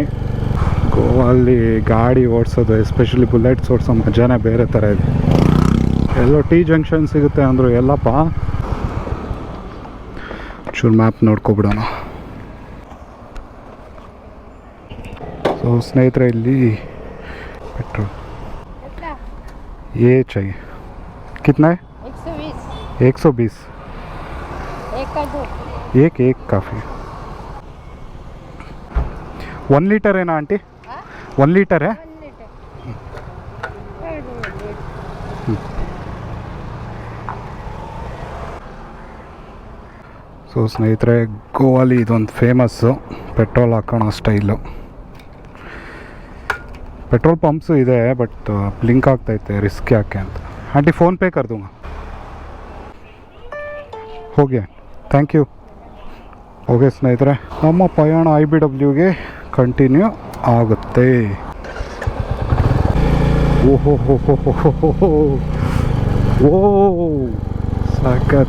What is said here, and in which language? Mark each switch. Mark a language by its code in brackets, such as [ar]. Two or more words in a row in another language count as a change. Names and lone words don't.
[kn] ಗೋವಾಲಿ ಗಾಡಿ ಓಡಿಸೋದು, ಎಸ್ಪೆಷಲಿ ಬುಲೆಟ್ಸ್ ಓಡಿಸೋ ಮಜಾನೇ ಬೇರೆ ಥರ ಇದೆ. ಎಲ್ಲೋ ಟಿ ಜಂಕ್ಷನ್ ಸಿಗುತ್ತೆ ಅಂದರು, ಎಲ್ಲಪ್ಪ. ಚೂರು ಮ್ಯಾಪ್ ನೋಡ್ಕೊಬಿಡೋಣ. ಸೊ ಸ್ನೇಹಿತರೆ, ಇಲ್ಲಿ [hi] पेट्रोल ये चाहिए. कितना है? 120. 120. एक का दो. एक काफ़ी. 1 लीटर है ना आंटी? 1 लीटर है. 1 लीटर. [kn] ಸೊ ಸ್ನೇಹಿತರೆ, ಗೋವಾಲಿ ಇದೊಂದು ಫೇಮಸ್ಸು ಪೆಟ್ರೋಲ್ ಹಾಕೋಣ ಸ್ಟೈಲು. [en] petrol pumps [kn] ಇದೆ, ಬಟ್ ಬ್ಲಿಂಕ್ ಆಗ್ತೈತೆ, ರಿಸ್ಕ್ ಯಾಕೆ ಅಂತ. ಆಂಟಿ ಫೋನ್ ಪೇ [hi] कर दूंगा. [kn] ಹೋಗಿ, [en] thank you. [kn] ಓಕೆ ಸ್ನೇಹಿತರೆ, ನಮ್ಮ ಪಯಣ IBWಗೆ ಕಂಟಿನ್ಯೂ ಆಗುತ್ತೆ. ಓಹೋ ಹೋ ಹೋ ಹೋ ಹೋ ಹೋ, ಓ ಸಾಕತ್.